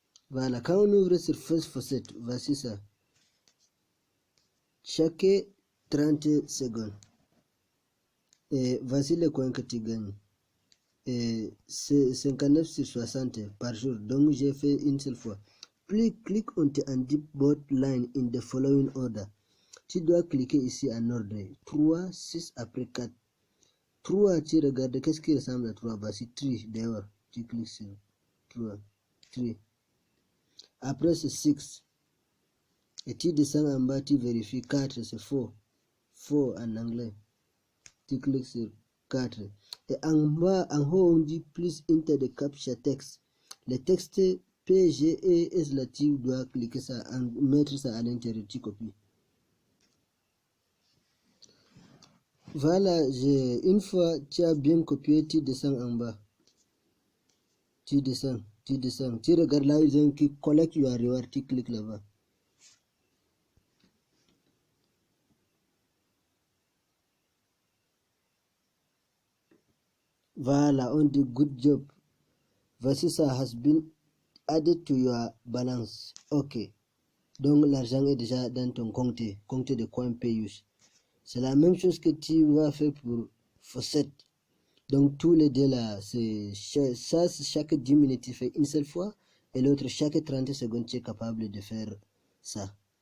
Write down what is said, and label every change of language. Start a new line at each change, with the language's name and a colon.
French: Voilà, quand on ouvre sur Fesse Faucette, voici ça. Chaque 30 secondes. Et voici le coin que tu gagnes. Et c'est 59 sur 60 par jour. Donc j'ai fait une seule fois.
English: Please click on the undip both line in the following order.
French: Tu dois cliquer ici en ordre. 3, 6 après 4. 3, tu regardes qu'est-ce qui ressemble à 3. Voici 3 d'ailleurs. Tu cliques sur 3. 3. Après c'est 6. Et tu descends en bas, tu vérifies 4, c'est faux. Faux en anglais. Tu cliques sur 4. Et en bas, en haut, on dit
English: please enter the captcha text.
French: Le texte PGES là, tu dois cliquer ça, mettre ça à l'intérieur, tu copies. Voilà, une fois tu as bien copié, tu descends en bas. Tu descends. Tu regardes là, ils ont qui
English: collect your reward,
French: tu cliques là-bas. Voilà, on dit
English: good job.
French: Voici ça
English: has been added to your balance.
French: Ok. Donc l'argent est déjà dans ton compte de CoinPayus. C'est la même chose que tu vas faire pour Faucette. Donc tous les deux là, ça c'est chaque 10 minutes tu fais une seule fois et l'autre chaque 30 secondes tu es capable de faire ça.